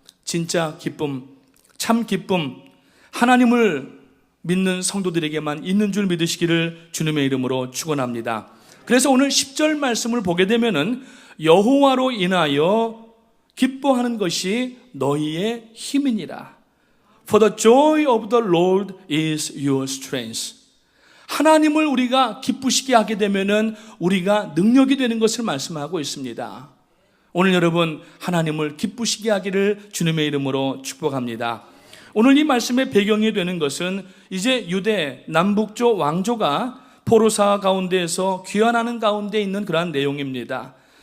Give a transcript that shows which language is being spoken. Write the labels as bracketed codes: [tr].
[ko] 진짜 기쁨, 참 기쁨, 하나님을 믿는 성도들에게만 있는 줄 믿으시기를 주님의 이름으로 축원합니다. 그래서 오늘 10절 말씀을 보게 되면은 여호와로 인하여 기뻐하는 것이 너희의 힘이니라. [en] For the joy of the Lord is your strength. [ko] 하나님을 우리가 기쁘시게 하게 되면은 우리가 능력이 되는 것을 말씀하고 있습니다. 오늘 여러분 하나님을 기쁘시게 하기를 주님의 이름으로 축복합니다. 오늘 이 말씀의 배경이 되는 것은 이제 유대 남북조 왕조가 포로사 가운데에서 귀환하는 가운데 있는 그러한 내용입니다.